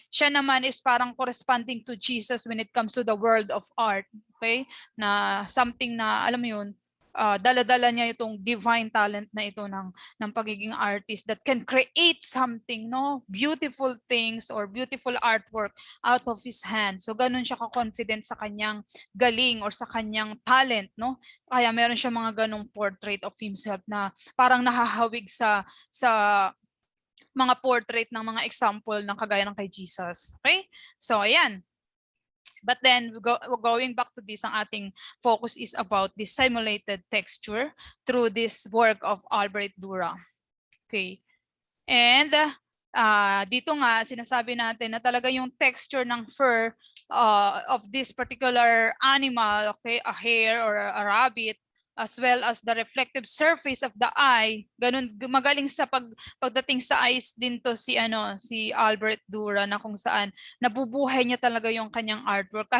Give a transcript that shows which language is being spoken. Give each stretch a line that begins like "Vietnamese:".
Filipino: Siya naman
English: is parang corresponding to Jesus when it comes to the world of art. Okay? Na something na,
Filipino: alam mo yun, dala-dala niya itong
English: divine talent na ito ng pagiging artist that can create something, no, beautiful things or beautiful artwork out of his hand.
Filipino: So ganun siya ka-confident sa kanyang galing or sa kanyang talent, no? Kaya meron siya mga ganung
English: portrait of himself
Filipino: na parang nahahawig sa mga portrait ng mga example ng kagaya ng kay Jesus. Okay? So ayan.
English: But then going back to this,
Filipino: ang ating
English: focus is about the simulated texture through this work of Albert Dura.
Filipino: Okay. And dito nga sinasabi natin na talaga yung texture ng fur of this particular animal, okay, a hare or a rabbit, as well as the reflective surface of the eye, ganun magaling sa pagdating sa eyes din to si Albert Dura, na kung saan nabubuhay niya talaga yung kanyang artwork.